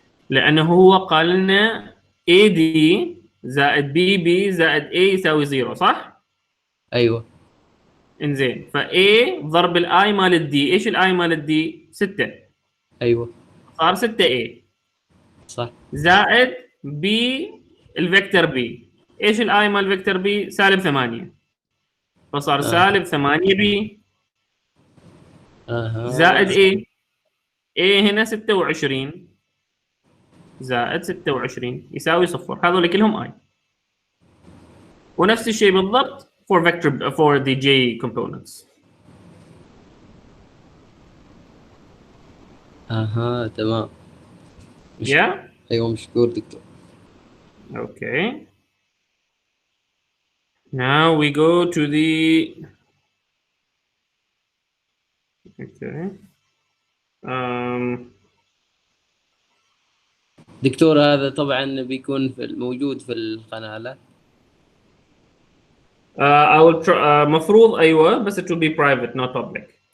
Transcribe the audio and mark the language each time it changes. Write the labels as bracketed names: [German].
[Arabic] لأنه هو قال لنا AD زائد BB زائد A يساوي 0 صح؟ أيوه. انزين ف A ضرب الآي مال الدي، ايش الآي مال الدي؟ 6. أيوه. صار 6A. صح. زائد B الفيكتور B. ايش الآي مال الفيكتور B؟ سالب 8. فصار سالب 8B. زائد A. A هنا 26. زائد 26 يساوي صفر. هذول كلهم I. ونفس الشيء بالضبط [English] for vector for the J components. [Arabic] اها تمام. [English] Yeah. [Arabic] ايوه مشكور دكتور. [English] Okay. Now we go to the. Okay. [Arabic] دكتور هذا طبعا بيكون موجود في القناة لا؟ [English] I will try. [Arabic] مفروض أيوة بس [English] it will be private not public.